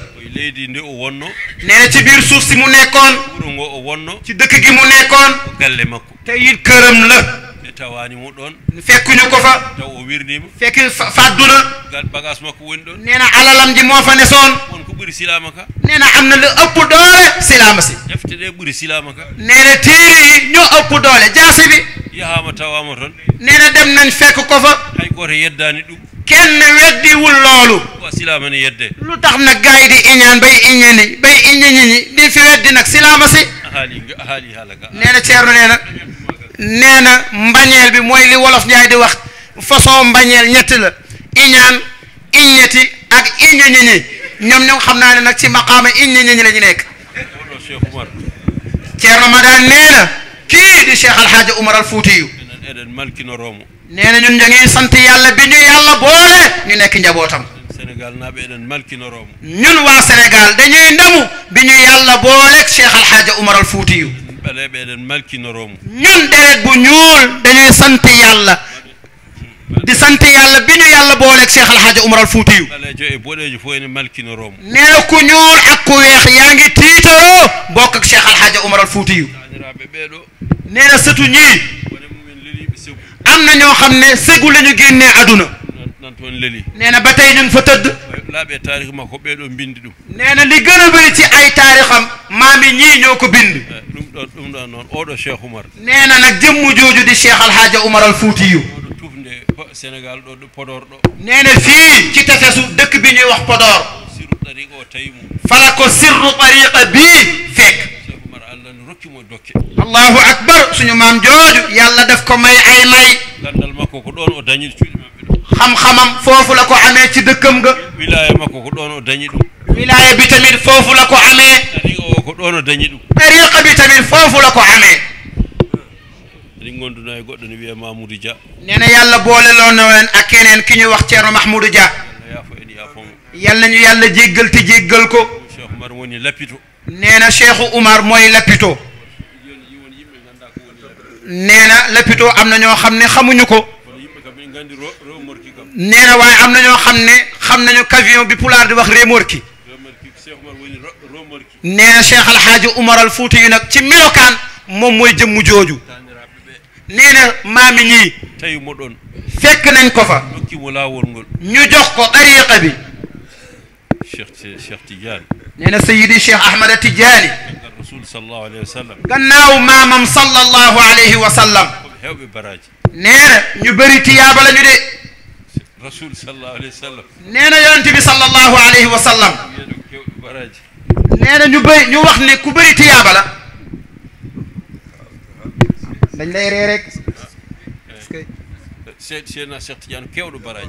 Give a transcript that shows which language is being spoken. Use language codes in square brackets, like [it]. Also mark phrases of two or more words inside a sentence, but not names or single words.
[ff] koye leydi nde o wonno [wo] nee na ci biir suuf si mu nekkoon [ff] wuuro ngo o wonno [wo] ci dëkk gi mu nekkoon [ff] ko galle makko [wo] te it këram la [ff] ɓe tawanimo ɗon [wo] fekkuñu ko fa [ff] taw o wirnima [wo] fekk fadduna [ff] gal bagage makko woni ɗon [wo] nee na alalam ji moo fa nesoon [ff] won ko ɓuuri silama ka [wo] nee na am na lu ëpp doole silaama si [ff] defte ɗe ɓuuri silama ka [wo] nee na téere yi ñoo ëpp doole jaasi bi [ff] yahama tawama toon [wo] nee na dem nañ fekk ko fa [ff] hay goto yeddani ɗum [wo] kenn weddiwul loolu [ff] wa silaama ni yedde [wo] lu tax nag gars yi di iñaan bay iññe ñi di fi weddi nag silaama si [ff] haali haala ga [wo] nee na Ceerno nee na mbañeel bi mooy li wolof Njaay di wax façon mbañeel ñett la iñaan iññeti ak iññe ñi ñoom xam naa ne nag ci maqaama iññe ñi la ñu nekk [ff] oɗo Cheikh Oumar [wo] Ceerno Madane nee na kii di Cheikh Alhaaji Oumar al Fuutiyu [ff] enen eɗen malkinoromo [wo] nee na ñun ñu ngi sant yàlla bi ñu yàlla boole ñu nekk njabootam [ff] Sénégal naaɓe eɗen malkinoromo [wo] ñun waa Sénégal dañuy ndamu bi ñu yàlla booleeg Cheikh Alhaaji Oumar al Fuutiyu [ff] ɓaleɓe eɗen malkinoromo [wo] ñun deret bu ñuul dañuy sant yàlla di sant yàlla bi ñu yàlla booleeg Cheikh Alhaaji Oumar al Fuutiyu [ff] ɓaleejo e boɗeejo fof ene malkinoromo [wo] nee na ku ñuul ak ku weex yaa ngi tiitaroo bokk ak Cheikh Alhaaji Oumar al Fuutiyu [ff] taniraɓe ɓeeɗo [wo] nee na sëtu ñii [ff] wone mumen leliɓe segu [wo] am na ñoo xam ne segu la ñu génnee aduna [ff] nan toon leli [wo] nee na ba tey ñu ngi fa tëdd [ff] laaɓe taarih makko ɓeeɗo bindi ɗum [wo] nee na li gën a bëri ci ay taarixam maami ñii ñoo ko bind [ff] ɗum ɗon noon oɗo Cheikh Oumar [wo] nee na nag jëmmu jooju di Cheikh Alhaaji Oumar al Fuutiyu [ff] oɗo tufde Sénégal ɗo Podor ɗo [wo] nee na fii ci tefesu dëkk bi ñuy wax Podor [ff] siru tariqa o tawi mum [wo] fala ko sirru tariqa bii fekk [ff] Cheikh Oumar Allah ne rokkimo dokke [ar] allahu akbar [wo] suñu maam jooju yàlla def ko may ay may [ff] gandal makko ko ɗon o dañi cuuɗi maɓɓe ɗo [wo] xam-xamam foofu la ko amee ci dëkkam ga [ff] wilaya makko ko ɗon o dañi ɗum [wo] wilaya bi tamit foofu la ko amee [ff] tariqa o ko ɗon o dañi ɗum [wo] tariqa bi tamit foofu la ko amee [ff] eɗen gonduno e goɗɗo ne wiye Mamoudou Dia [wo] nee na yàlla boole loo na leen ak keneen ki ñuy wax Ceerno Mahmoudou Dia [ff] Allah yaafo en yaafomo [wo] yal nañu yàlla jéggal te jéggal ko [ff] Cheikh Oumar woni lappito [wo] nee na Cheikh Oumar mooy lapito [ff] won yimɓe ganda ko woni lappito [wo] nee na lapito am na ñoo xam ne xamuñu ko [ff] kono yimɓe kam ɓe gandi remorki kam [wo] nee na waaye am na ñoo xam ne xam nañu camion bi pulaar di wax remorki [ff] remorki Cheikh Oumar woni remorki [wo] nee na Cheikh Alhaaji Oumar al Fuutiyu nag ci melokaan moom mooy jëmmu jooju [ff] taniraɓe ɓe [wo] nee na maami ñii [ff] tawi mo ɗon [wo] fekk nañ ko fa [ff] dokkimo laawol ngol [wo] ñu jox ko tariqa bi [ff] Cheikh Tidiane [wo] nee na Seydi Cheikh Ahmada Tidiane [ar] kangal rasul sallallahu alayhi wa sallam [wo] gannaaw maamam [ar] sallallahu alayhi wa sallam [ff] koɓe hewɓe baraji [wo] nee na ñu bëri tiyaaba la ñu de [ar] rasul sallallahu alayhi wa sallam [wo] nee na yonent bi [ar] sallallahu alayhi wa sallam [ff] wiyeɗo ko kewɓe baraji [wo] nee na ñu bëri ñu wax ne ku bëri tiyaaba la dañ lay ree rek [ff] seydna Cheikh Tidiane kewɗo baraji